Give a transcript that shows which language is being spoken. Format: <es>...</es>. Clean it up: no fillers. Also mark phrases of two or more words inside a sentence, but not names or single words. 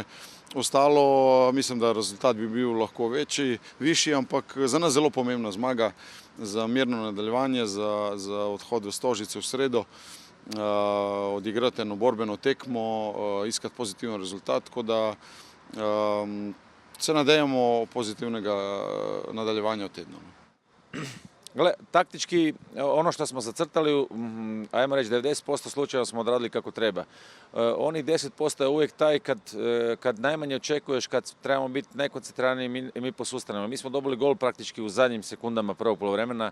<sl>Ostalo, mislim, da rezultat bi bil lahko višji, ampak za nas zelo pomembna zmaga, za mirno nadaljevanje, za odhod v Stožice v sredo, odigrati eno borbeno tekmo, iskati pozitiven rezultat, tako da se nadejamo pozitivnega nadaljevanja v tednu.</sl> <hr>Gle, taktički ono što smo zacrtali, ajmo reći 90% slučajeva smo odradili kako treba. Onih 10% je uvijek taj kad najmanje očekuješ, kad trebamo biti najkoncentriraniji mi posustanemo. Mi smo dobili gol praktički u zadnjim sekundama prvog poluvremena.</hr>